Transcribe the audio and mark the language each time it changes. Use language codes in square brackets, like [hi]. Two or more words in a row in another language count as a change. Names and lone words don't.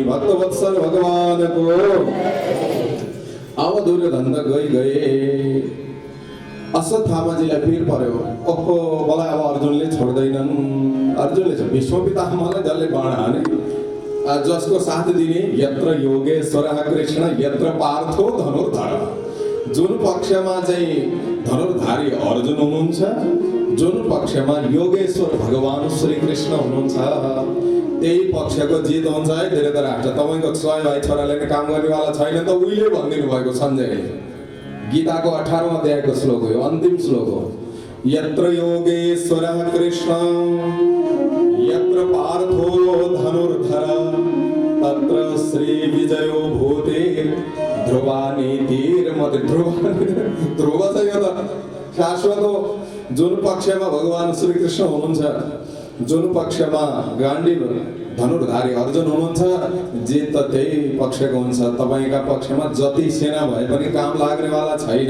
[ne] भक्तवत्सल भगवानको अब दुर्योधन त गए। अश्वत्थामाजीलाई पिर पर्यो, ओहो मलाई अब अर्जुनले छोड्दैनन्। अर्जुनले चाहिँ भीष्म पितामहलाई जसले बाण हाने, जसको साथ दिने [sa] यत्र योगेश्वरः कृष्ण यत्र पार्थो धनुर्धर। [ne] जुन पक्षमा चाहिँ धनुर्धारी अर्जुन हुनुहुन्छ, जुन पक्षमा योगेश्वर भगवान श्री कृष्ण हुनुहुन्छ, त्यही पक्षको जित हुन्छ है धीरधराष्ट्र। तपाईँको 100 भाइ छोराले काम गर्नेवाला छैन त उहिले भनिदिनु भएको सञ्जयले। गीताको 18औं अध्यायको श्लोक हो, अन्तिम श्लोक हो। [sa] यत्र योगेश्वरः कृष्ण यत्र पार्थो धनुर्धर तत्र श्री विजयो भूते ध्रुवानीतिर्मते। [ne] ध्रुव चाहिँ यो त शाश्वत हो। जुन पक्षमा भगवान श्री कृष्ण हुनुहुन्छ, जुन पक्षमा गाण्डीव धनुर्धारी अर्जुन हुनुहुन्छ, जित त त्यही पक्षको हुन्छ। तपाईँका पक्षमा जति सेना भए पनि काम लाग्नेवाला छैन।